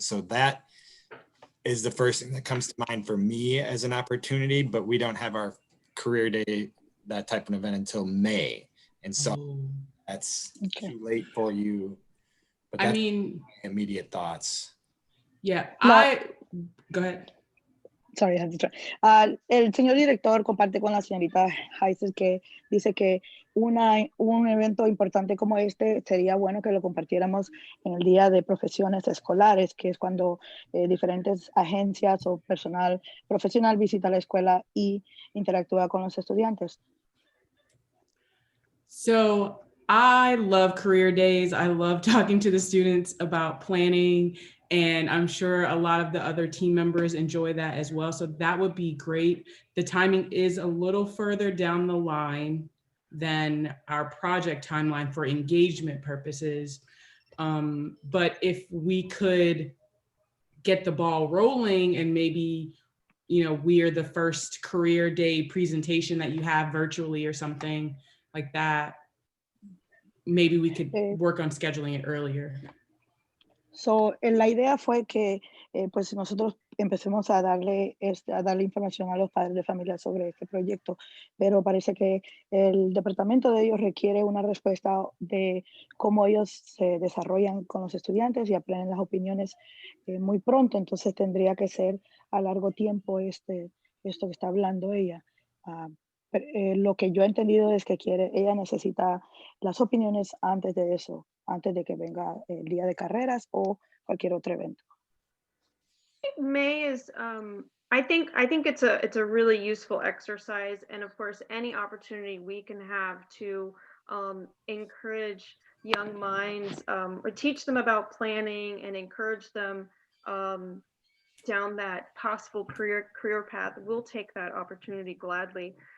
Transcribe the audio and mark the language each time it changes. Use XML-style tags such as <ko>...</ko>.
<en>So that is the first thing that comes to mind for me as an opportunity, but we don't have our career day, that type of event until May. And so that's too late for you. But that's immediate thoughts. Yeah, go ahead. Sorry, I have to try.</en> <es>El señor director comparte con la señorita Heiser que dice que un evento importante como este sería bueno que lo compartiéramos en el Día de Profesiones Escolares, que es cuando diferentes agencias o personal profesional visita la escuela y interactúa con los estudiantes.</es> <en>So I love career days. I love talking to the students about planning, and I'm sure a lot of the other team members enjoy that as well. So that would be great. The timing is a little further down the line than our project timeline for engagement purposes. But if we could get the ball rolling and maybe, we're the first career day presentation that you have virtually or something like that, maybe we could work on scheduling it earlier.</en> <es>So, la idea fue que pues nosotros empecemos a darle información a los padres de familia sobre este proyecto, pero parece que el departamento de ellos requiere una respuesta de cómo ellos se desarrollan con los estudiantes y aprenden las opiniones muy pronto, entonces tendría que ser a largo tiempo esto que está hablando ella. Lo que yo he entendido es que ella necesita las opiniones antes de eso, antes de que venga el día de carreras o cualquier otro evento.</es> <en>May is I think it's a really useful exercise, and of course any opportunity we can have to encourage young minds or teach them about planning and encourage them down that possible career path, we'll take that opportunity gladly.</en>